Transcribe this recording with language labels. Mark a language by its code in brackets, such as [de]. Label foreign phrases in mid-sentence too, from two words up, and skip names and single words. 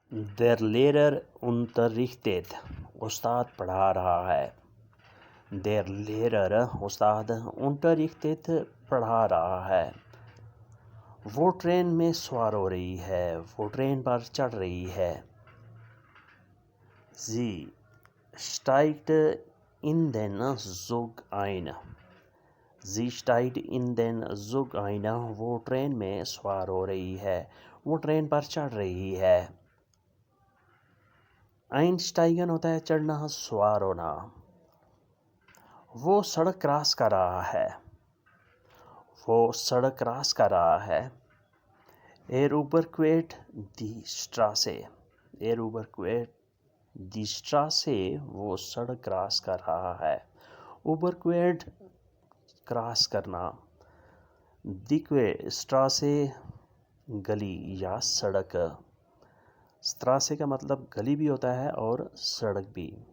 [de] Der Lehrer unterrichtet. [ur] استاد پڑھا رہا ہے. [de] Der Lehrer [ur] استاد unterrichtet پڑھا رہا ہے. وہ ٹرین میں سوار ہو رہی ہے. وہ ٹرین پر چڑھ رہی ہے. [de] Sie steigt in den Zug ein. Sie steigt in den Zug ein. [ur] وہ ٹرین میں سوار ہو رہی ہے. وہ ٹرین پر چڑھ رہی ہے. einsteigen ہوتا ہے چڑھنا، سوار ہونا. وہ سڑک کراس کر رہا ہے. وہ سڑک کراس کر رہا ہے. [de] überquert die Straße. überquert die Straße. [ur] وہ سڑک کراس کر رہا ہے. überquert کراس کرنا. [de] die Straße [ur] گلی یا سڑک. Straße کا مطلب گلی بھی ہوتا ہے اور سڑک بھی.